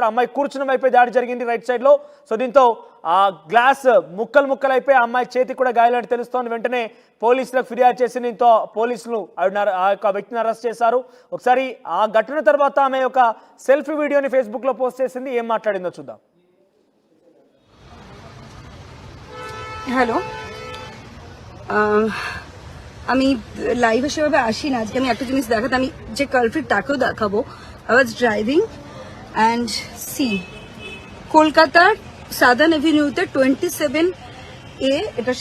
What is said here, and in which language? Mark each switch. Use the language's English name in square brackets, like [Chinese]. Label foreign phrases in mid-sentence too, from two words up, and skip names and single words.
[Telugu] అమ్మాయి కూర్చున్న వైపే దాడి జరిగింది [English] right side-lo. [Telugu] సో దీంతో ఆ గ్లాస్ ముక్కలైపోయి ఆ అమ్మాయి చేతికి కూడా గాయాలని తెలుస్తోంది. వెంటనే పోలీసులకు ఫిర్యాదు చేసి దీంతో పోలీసులు ఆ యొక్క వ్యక్తిని అరెస్ట్ చేశారు. ఒకసారి ఆ ఘటన తర్వాత ఆమె ఒక సెల్ఫీ వీడియోని ఫేస్బుక్లో పోస్ట్ చేసింది. ఏం మాట్లాడిందో చూద్దాం. [Bangla] হ্যালো, আমি লাইভে সেভাবে আসি না। আজকে আমি একটা জিনিস দেখাতে, আমি যে কালপ্রিট তাকেও দেখাবো। [English] I was driving and see [Bangla] কলকাতার সাদার্ন এভিনিউতে 27A, এটা